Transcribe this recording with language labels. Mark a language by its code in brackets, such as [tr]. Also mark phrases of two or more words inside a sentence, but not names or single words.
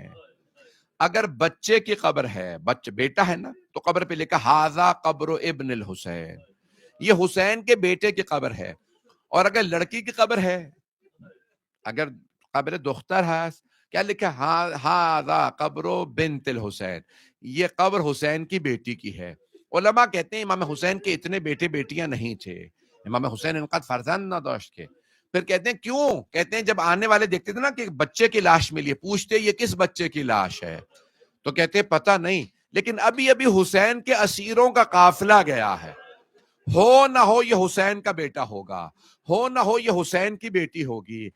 [ur] اگر بچے کی قبر ہے، بیٹا ہے نا، تو قبر پہ لکھا [ar] ھذا قبر ابن الحسین، [ur] یہ حسین کے بیٹے کی قبر ہے۔ اور اگر لڑکی کی قبر ہے، اگر [fa] قبر دختر [ur] ہے، کیا لکھا؟ [ar] ھذا قبر بنت الحسین، [ur] یہ قبر حسین کی بیٹی کی ہے۔ علماء کہتے ہیں امام حسین کے اتنے بیٹے بیٹیاں نہیں تھے، امام حسین [fa] انقدر فرزند نہ داشت [ur] کے۔ پھر کہتے ہیں کیوں؟ کہتے ہیں جب آنے والے دیکھتے تھے نا کہ بچے کی لاش ملی ہے، پوچھتے یہ کس بچے کی لاش ہے، تو کہتے پتہ نہیں، لیکن ابھی ابھی حسین کے اسیروں کا قافلہ گیا ہے، ہو نہ ہو یہ حسین کا بیٹا ہوگا، ہو نہ ہو یہ حسین کی بیٹی ہوگی۔